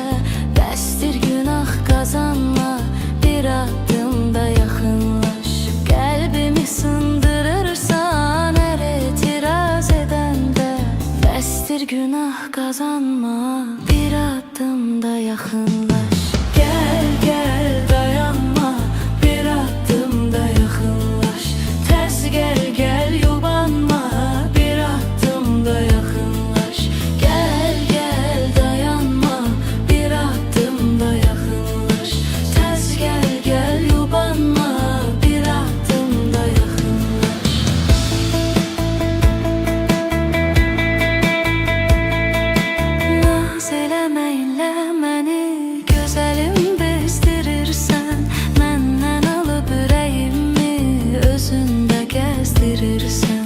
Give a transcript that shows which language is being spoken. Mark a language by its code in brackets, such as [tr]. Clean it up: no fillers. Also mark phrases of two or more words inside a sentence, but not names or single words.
[az] Bəsdir günah qazanma, bir adım da yaxınlaş. Qəlbimi sındırırsan hər etiraz edəndə. Bəsdir günah qazanma, bir adım da yaxınlaş. [tr] Gel gel dayanma, bir adım da yakınlaş. Tez gel gel yubanma, bir adım da yakınlaş. Gel gel dayanma, bir adım da yakınlaş. Tez gel gel yubanma, bir adım da yakınlaş. [az] Naz eləməklə məni gözəlim bezdirirsən. Məndən alıb ürəyimi özündə gəzdirirsən.